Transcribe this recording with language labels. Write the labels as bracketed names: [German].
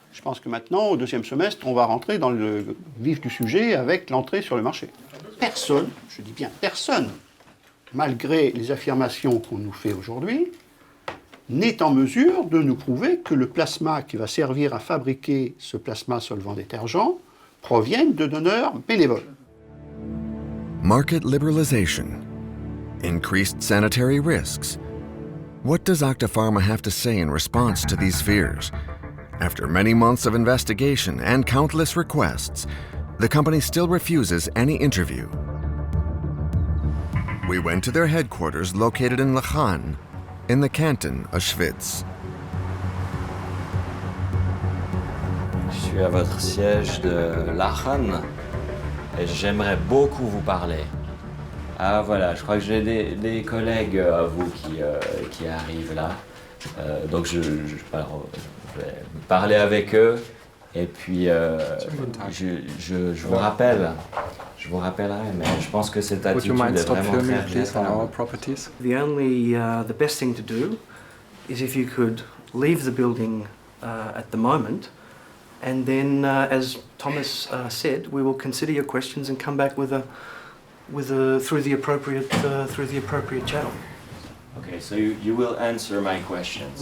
[French] Je pense que maintenant, au deuxième semestre, on va rentrer dans le vif du sujet avec l'entrée sur le marché. Personne, je dis bien personne, malgré les affirmations qu'on nous fait aujourd'hui, n'est en mesure de nous prouver que le plasma qui va servir à fabriquer ce plasma solvant détergent provienne de donneurs bénévoles. [English] Market liberalization, increased sanitary risks. What does Octa Pharma have to say in response to these fears? After many months of investigation and countless requests, the company still refuses any interview. We went to their headquarters located in Lachan, in the canton of Schwyz. [French] Je suis à votre siège de Lachan et j'aimerais beaucoup vous parler. Ah voilà, je crois que j'ai des collègues à vous qui arrivent là. Donc je vais parler avec eux et puis je vous rappelle. Je vous rappellerai, mais je pense que cette attitude est vraiment très regrettable. [English] The best thing to do is if you could leave the building at the moment, and then, as Thomas said, we will consider your questions and come back through the appropriate channel. Okay, so you will answer my questions.